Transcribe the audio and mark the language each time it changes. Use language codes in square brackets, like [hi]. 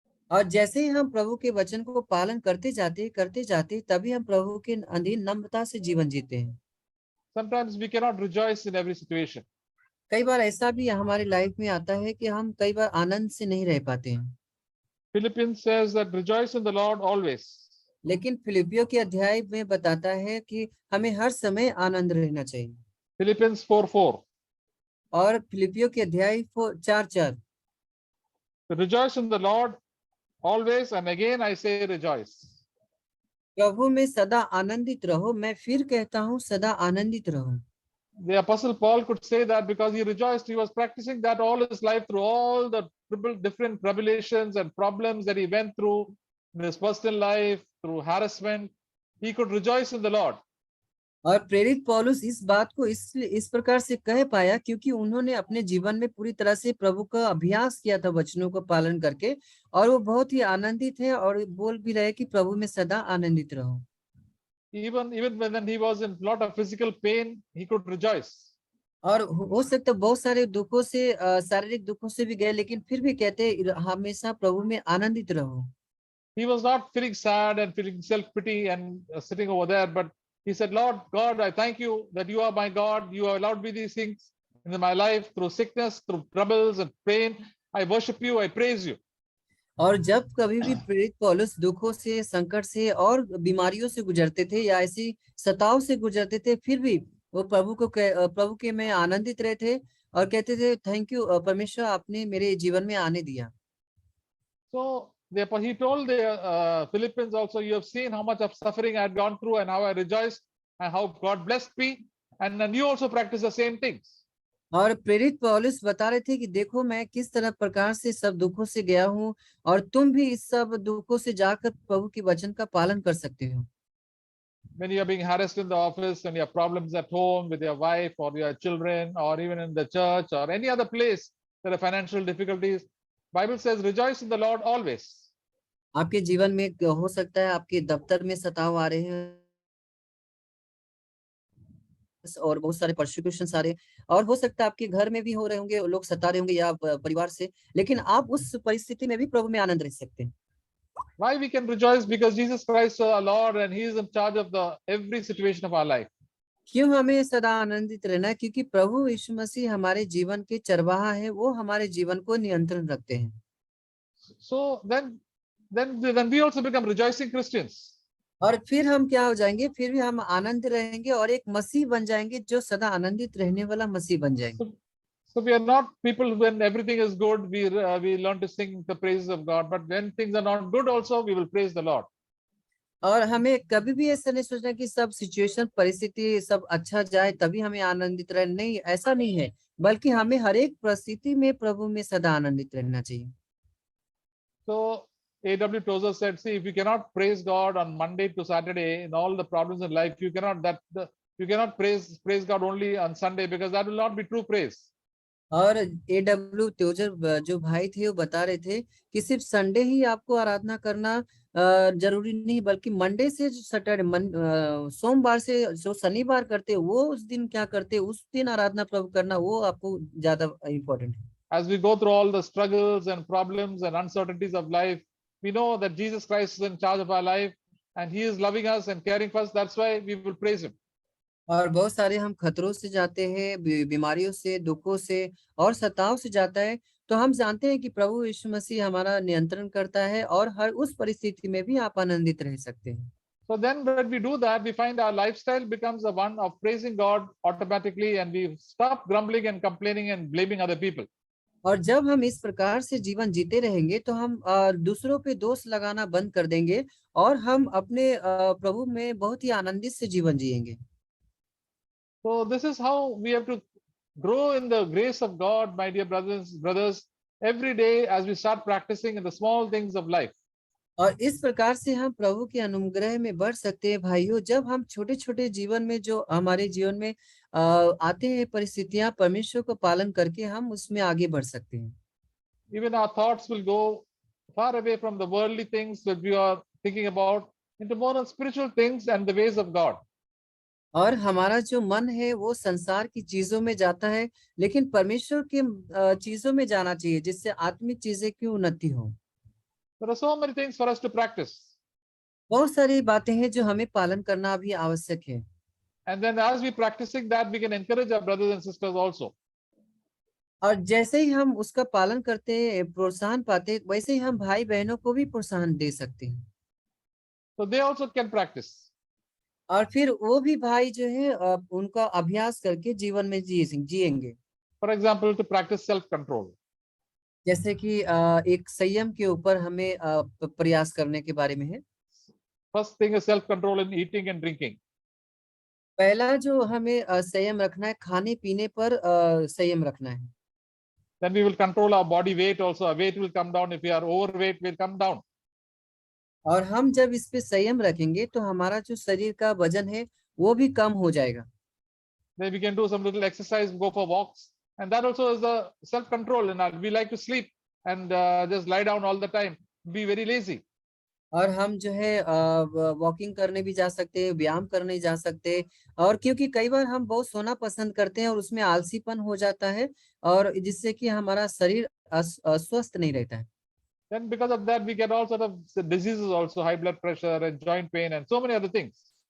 [hi] और जैसे ही हम प्रभु के वचन को पालन करते जाते, तभी हम प्रभु के अधीन नम्रता से जीवन जीते हैं। [en] Sometimes we cannot rejoice in every situation. [hi] कई बार ऐसा भी हमारी लाइफ में आता है कि हम कई बार आनंद से नहीं रह पाते हैं। [en] Philippians says that rejoice in the Lord always. [hi] लेकिन फिलिपियों के अध्याय में बताता है कि हमें हर समय आनंद रहना चाहिए। [en] Philippians 4:4. [hi] और फिलिपियों के अध्याय 4:4, [en] Rejoice in the Lord always, and again I say rejoice. [hi] प्रभु में सदा आनंदित रहो। मैं फिर कहता हूँ, सदा आनंदित रहो। [en] The Apostle Paul could say that because he rejoiced. He was practicing that all his life through all the different tribulations and problems that he went through in his personal life, through harassment. He could rejoice in the Lord. [hi] और प्रेरित पौलुस इस बात को इस प्रकार से कह पाया क्योंकि उन्होंने अपने जीवन में पूरी तरह से प्रभु का अभ्यास किया था वचनों को पालन करके, और वो बहुत ही आनंदित है और बोल भी रहे कि प्रभु में सदा आनंदित रहो। [en] Even when he was in lot of physical pain, he could rejoice. [hi] और हो सकता है बहुत सारे दुखों से, शारीरिक दुखों से भी गए, लेकिन फिर भी कहते हमेशा प्रभु में आनंदित रहो। [en] He was not feeling sad and feeling self-pity and sitting over there, but he said, Lord God, I thank you that you are my God. You have allowed me these things in my life through sickness, through troubles and pain. I worship you, I praise you. [hi] और जब कभी भी प्रेरित पौलुस दुखों से, संकट से और बीमारियों से गुजरते थे या ऐसी सताव से गुजरते थे, फिर भी वो प्रभु के में आनंदित रहे थे और कहते थे, [en] thank you [hi] परमेश्वर, आपने मेरे जीवन में आने दिया। [en] So he told the Philippians also, you have seen how much of suffering I had gone through and how I rejoiced and how God blessed me, and then you also practice the same things. [hi] और प्रेरित पौलुस बता रहे थे कि देखो मैं किस तरह प्रकार से सब दुखों से गया हूँ और तुम भी इस सब दुखों से जाकर प्रभु के वचन का पालन कर सकते हो। [en] When you are being harassed in the office and you have problems at home with your wife or your children, or even in the church or any other place, there are financial difficulties. Bible says, rejoice in the Lord always. [hi] आपके जीवन में हो सकता है आपके दफ्तर में सताव आ रहे हैं और बहुत सारे परसिक्यूशन आ रहे हैं, और हो सकता है आपके घर में भी हो रहे होंगे, लोग सता रहे होंगे या परिवार से, लेकिन आप उस परिस्थिति में भी प्रभु में आनंद रह सकते हैं। [en] Why we can rejoice? Because Jesus Christ is our Lord and He is in charge of every situation of our life. [hi] क्यों हमें सदा आनंदित रहना है? क्योंकि प्रभु यीशु मसीह हमारे जीवन के चरवाहा है, वो हमारे जीवन को नियंत्रण रखते हैं। [en] So then we also become rejoicing Christians. [hi] और फिर हम क्या हो जाएंगे, फिर भी हम आनंद रहेंगे और एक मसीह बन जाएंगे जो सदा आनंदित रहने वाला मसीह बन जाएंगे। [en] So, so we are not people when everything is good, we learn to sing the praises of God. But when things are not good, also we will praise the Lord. [hi] और हमें कभी भी ऐसा नहीं सोचना कि सब सिचुएशन परिस्थिति सब अच्छा जाए तभी हमें आनंदित रहना, नहीं, ऐसा नहीं है, बल्कि हमें हर एक परिस्थिति में प्रभु में सदा आनंदित रहना चाहिए। [en] So A.W. Tozer said, "See, if you cannot praise God on Monday to Saturday in all the problems in life, you cannot praise God only on Sunday, because that will not be true praise." [hi] और A.W. Trouser जो भाई थे वो बता रहे थे कि सिर्फ संडे ही आपको आराधना करना जरूरी नहीं, बल्कि मंडे से जो सैटरडे सोमवार से जो शनिवार करते वो उस दिन क्या करते उस दिन आराधना प्रभु करना वो आपको ज्यादा इम्पोर्टेंट है। [en] As we go through all the struggles and problems and uncertainties of life, we know that Jesus Christ is in charge of our life and He is loving us and caring for us. That's why we will praise Him. [hi] और बहुत सारे हम खतरों से जाते हैं, बीमारियों से, दुखों से और सताव से जाता है, तो हम जानते हैं कि प्रभु यीशु मसीह हमारा नियंत्रण करता है और हर उस परिस्थिति में भी आप आनंदित रह सकते हैं। [en] So then, when we do that, we find our lifestyle becomes a one of praising God automatically, and we stop grumbling and complaining and blaming other people. [hi] और जब हम इस प्रकार से जीवन जीते रहेंगे तो हम दूसरों पे दोष लगाना बंद कर देंगे और हम अपने प्रभु में बहुत ही आनंदित से जीवन जिएंगे। [en] So this is how we have to grow in the grace of God, my dear brothers, every day as we start practicing in the small things of life. [hi] और इस प्रकार से हम प्रभु के अनुग्रह में बढ़ सकते हैं भाइयों, जब हम छोटे छोटे जीवन में जो हमारे जीवन में आते हैं परिस्थितियां, परमेश्वर को पालन करके हम उसमें आगे बढ़ सकते हैं। [en] Even our thoughts will go far away from the worldly things that we are thinking about into more on spiritual things and the ways of God. [hi] और हमारा जो मन है वो संसार की चीजों में जाता है, लेकिन परमेश्वर के चीजों में जाना चाहिए जिससे आत्मिक चीजें की उन्नति हो। [en] There are so many things for us to practice. [hi] बहुत सारी बातें हैं जो हमें पालन करना भी आवश्यक है। [en] And then as we practicing that, we can encourage our brothers and sisters also. [hi] और जैसे ही हम उसका पालन करते हैं, प्रोत्साहन पाते हैं, वैसे ही हम भाई बहनों को भी प्रोत्साहन दे सकते हैं। [en] So they also can practice. [hi] और फिर वो भी भाई जो है उनका अभ्यास करके जीवन में जिएंगे। [en] For example, to practice self-control. [hi] जैसे कि एक संयम के ऊपर हमें प्रयास करने के बारे में है। [en] First thing is self-control in eating and drinking. [hi] पहला जो हमें संयम रखना है, खाने पीने पर संयम रखना है। [en] Then we will control our body weight also. Our weight will come down. If we are overweight, will come down. [hi] और हम जब इस पे संयम रखेंगे तो हमारा जो शरीर का वजन है वो भी कम हो जाएगा। [en] Then we can do some little exercise, go for walks, and that also is a self-control. And we like to sleep and just lie down all the time, be very lazy. [hi] और हम जो है walking करने भी जा सकते हैं, व्यायाम करने जा सकते हैं, और क्योंकि कई बार हम बहुत सोना पसंद करते हैं और उसमें आलसीपन हो जाता है और जिससे कि हमारा शरीर स्वस्थ नहीं रहता है। [en] Then because of that, we get all sort of diseases also, high blood pressure and joint pain and so many other things.